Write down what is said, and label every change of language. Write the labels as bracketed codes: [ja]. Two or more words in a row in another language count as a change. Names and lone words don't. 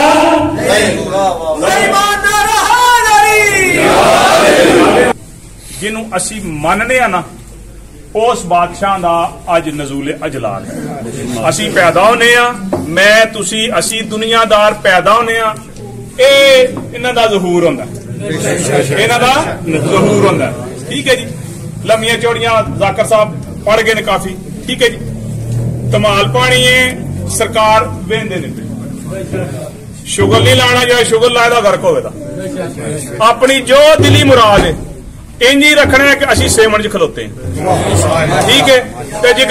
[pa] جنوں اسی مننے نا اس بادشاہ دا اج نزول اجلال ہے اسی پیدا ہونے میں تسی اسی دنیا دار پیدا ہونے انہاں دا ظہور ہوندا انہاں دا ظہور ہوندا ٹھیک ہے جی لمیاں چوڑیاں ذاکر صاحب پڑھ گئے نے کافی ٹھیک ہے جی کمال پانی ہے سرکار ویندے نے شغل نہیں لانا جو شغل لائے دا غرق ہوئے دا اپنی جو دلی مراد ہے انجی رکھنا ہے کہ اسی سیمن چ کھلوتے ہیں ٹھیک ہے تے جے